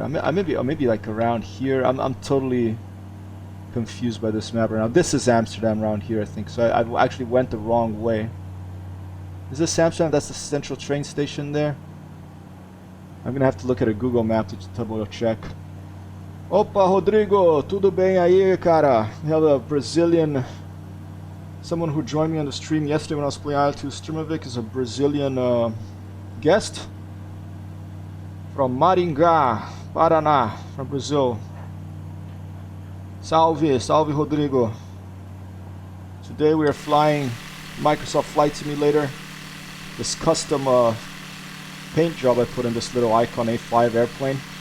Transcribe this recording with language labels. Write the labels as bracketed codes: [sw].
[en] I maybe like around here. I'm totally confused by this map right now. This is Amsterdam around here, I think. So I actually went the wrong way. Is this Amsterdam? That's the central train station there. I'm gonna have to look at a Google map to double check. [pt] Opa, Rodrigo, tudo bem aí, cara? [en] We have a Brazilian, someone who joined me on the stream yesterday when I was playing IL-2 Streamovic is a Brazilian guest from Maringá, Paraná, from Brazil. [pt] Salve, salve, Rodrigo. [en] Today we are flying Microsoft Flight Simulator, this custom paint job I put in this little Icon A5 airplane.